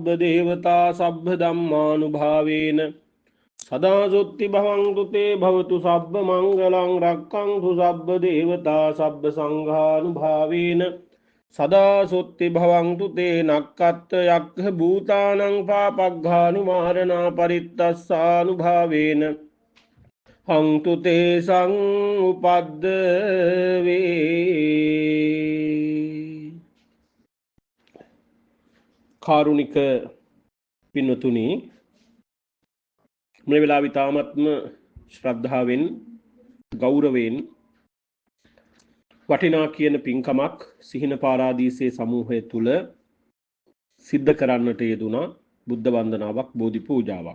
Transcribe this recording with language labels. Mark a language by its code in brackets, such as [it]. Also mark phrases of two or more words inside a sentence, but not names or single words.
[pi] දේවතා සබ්බ ධම්මානුභාවේන සදා සුත්ති භවන්තු තේ භවතු සබ්බ මංගලං රක්ඛන්තු සබ්බ දේවතා සබ්බ සංඝානුභාවේන සදා සුත්ති භවන්තු තේ නක්කත්ත යක්ඛ භූතානං පාපග්ඝානුමාරණා පරිත්තස්සානුභාවේන හංතු තේ සං උපද්දවේ [si] කාරුණික පින්වතුනි මේ වෙලාවේ තාමත්ම ශ්‍රද්ධාවෙන් ගෞරවයෙන් වටිනා කියන පින්කමක් සිහින පාරාදීසයේ සමූහය තුල සිද්ධ කරන්නට යෙදුනා බුද්ධ වන්දනාවක් බෝධි පූජාවක්.